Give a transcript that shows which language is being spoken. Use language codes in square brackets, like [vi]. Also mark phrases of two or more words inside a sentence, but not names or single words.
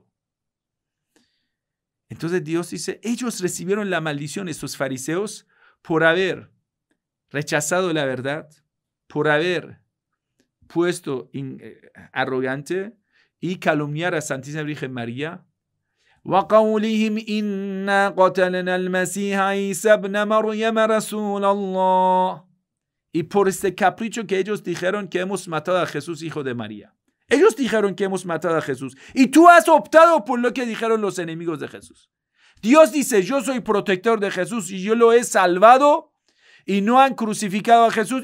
[es] Entonces Dios dice, ellos recibieron la maldición, estos fariseos, por haber rechazado la verdad, por haber puesto arrogante y calumniar a Santísima Virgen María. [ar] وَقَوْلِهِمْ إِنَّا قَتَلْنَا الْمَسِيحَ عِيسَى ابْنَ مَرْيَمَ رَسُولَ اللَّهِ. [es] Y por este capricho que ellos dijeron que hemos matado a Jesús, hijo de María. Ellos dijeron que hemos matado a Jesús. Y tú has optado por lo que dijeron los enemigos de Jesús. Dios dice, yo soy protector de Jesús y yo lo he salvado y no han crucificado a Jesús.